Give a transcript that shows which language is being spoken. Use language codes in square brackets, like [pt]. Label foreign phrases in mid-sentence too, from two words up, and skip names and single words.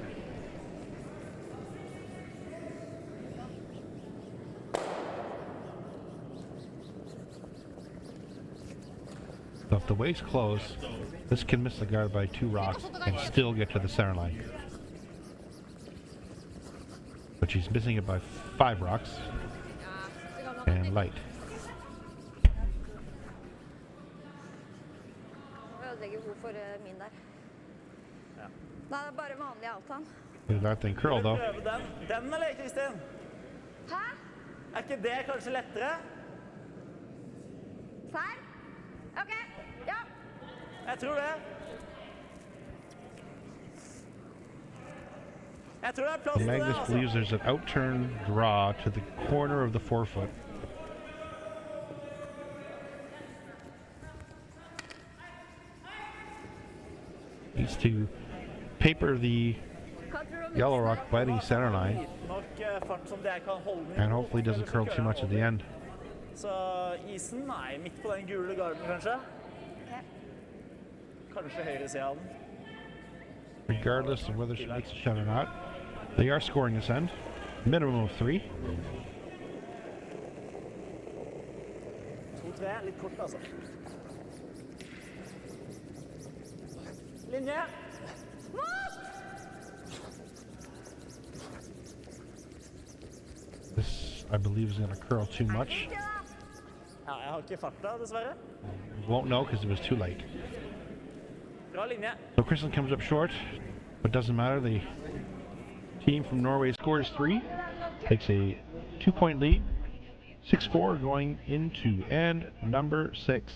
[en] So if the weight's close, this can miss the guard by 2 rocks and still get to the center line. But she's missing it by 5 rocks and light. [no] Min der. Da er det bare vanlig altan. [en] Look at that thing curl though. [no] Prøve den. Den eller, Kristin? Hæ? Er ikke det kanskje lettere? Serr? Ok, ja. Jeg tror det. Jeg tror det er plass til det, [en] Magnus [no] altså. [en] believes there's an outturn draw to the corner of the forefoot. Needs to paper the yellow rock by the center line [no] Nok fart som det jeg kan holde den. [en] and hopefully doesn't curl too much at the end. [no] Så isen er midt på den gule garden, kanskje? Ja. Kanskje høyre siden av den. [en] Regardless of whether she makes a shot or not, they are scoring this end. Minimum of 3. [no] 2-3, litt kort altså. Linje! [en] This, I believe, is going to curl too much. [no] Ja, jeg har ikke farta, dessverre. [en] Won't know because it was too late. [no] Bra linje. [en] So Kristin comes up short, but doesn't matter. The team from Norway scores 3, takes a 2-point lead, 6-4 going into end number 6.